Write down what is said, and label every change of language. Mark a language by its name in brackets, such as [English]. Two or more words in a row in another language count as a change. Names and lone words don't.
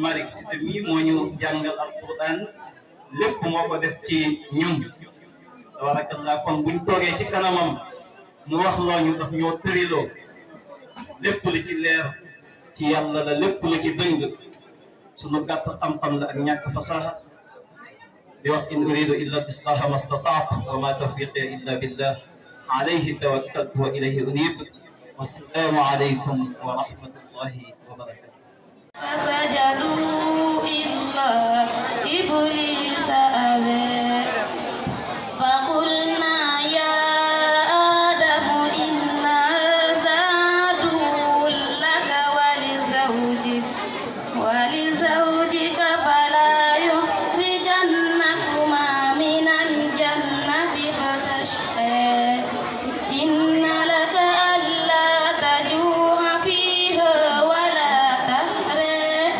[Wolof] Malick Cissé mii moo ñu jàngal alquran lépp moo ko def ci ñun tabarakallah kon buñ toogee ci kanamam mu wax looñu daf ñoo tëriloo lépp lu ci leer ci yàlla la lépp lu ci dëng sunu gàtt xam-xam la ak ñàkk fasaha di wax [Arabic] إن أريد إلا الإصلاح ما استطعت وما توفيقي إلا بالله عليه توكلت وإليه أنيب والسلام عليكم ورحمة الله وبركاته. فسجدوا إلا إبليس أبى فقلنا يا آدم إنا عدو لك ولزوجك فلا يخرجنكما من الجنة فتشقى إن لك ألا تجوع فيها ولا تحرى